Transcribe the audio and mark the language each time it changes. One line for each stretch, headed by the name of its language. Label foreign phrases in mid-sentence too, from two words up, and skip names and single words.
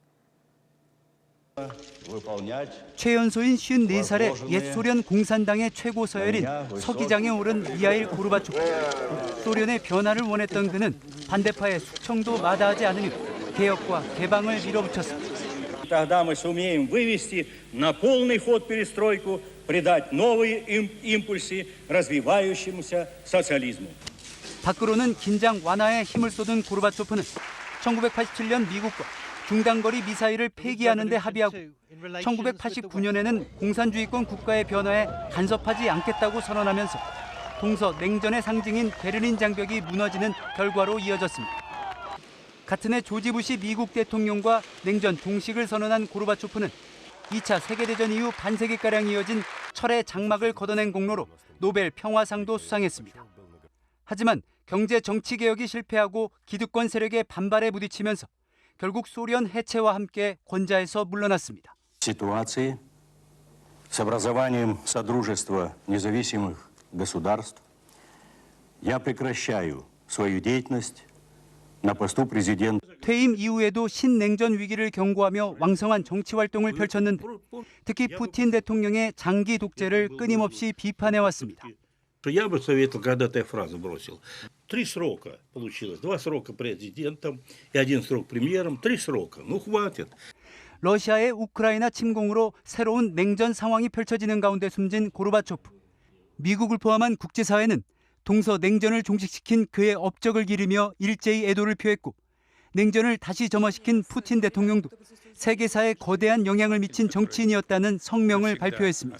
Korean: 최연소인 54살의 옛 소련 공산당의 최고 서열인 서기장에 오른 미하일 고르바초프. 소련의 변화를 원했던 그는 반대파의 숙청도 마다하지 않으며 개혁과 개방을 밀어붙였습니다.
Russian: Тогда мы сумеем вывести на полный ход перестройку, придать новые импульсы развивающемуся социализму.
Korean: 밖으로는 긴장 완화에 힘을 쏟은 고르바초프는 1987년 미국과 중단거리 미사일을 폐기하는 데 합의하고 1989년에는 공산주의권 국가의 변화에 간섭하지 않겠다고 선언하면서 동서 냉전의 상징인 베를린 장벽이 무너지는 결과로 이어졌습니다. 같은 해 조지 부시 미국 대통령과 냉전 종식을 선언한 고르바초프는 2차 세계대전 이후 반세기가량 이어진 철의 장막을 걷어낸 공로로 노벨 평화상도 수상했습니다. 하지만 경제 정치 개혁이 실패하고 기득권 세력의 반발에 부딪히면서 결국 소련 해체와 함께 권좌에서 물러났습니다.
Russian: Ситуации с образованием Содружества независимых государств я прекращаю свою деятельность на посту президента.
Korean: 퇴임 이후에도 신냉전 위기를 경고하며 왕성한 정치 활동을 펼쳤는데 특히 푸틴 대통령의 장기 독재를 끊임없이 비판해왔습니다.
Russian: Я бы советовал когда-то я фразу бросил. 3 срока получилось. 2 срока президентом и 1 срок премьером. 3 срока. Ну, хватит.
Korean: 러시아의 우크라이나 침공으로 새로운 냉전 상황이 펼쳐지는 가운데 숨진 고르바초프. 미국을 포함한 국제사회는 동서 냉전을 종식시킨 그의 업적을 기리며 일제히 애도를 표했고 냉전을 다시 점화시킨 푸틴 대통령도 세계사에 거대한 영향을 미친 정치인이었다는 성명을 발표했습니다.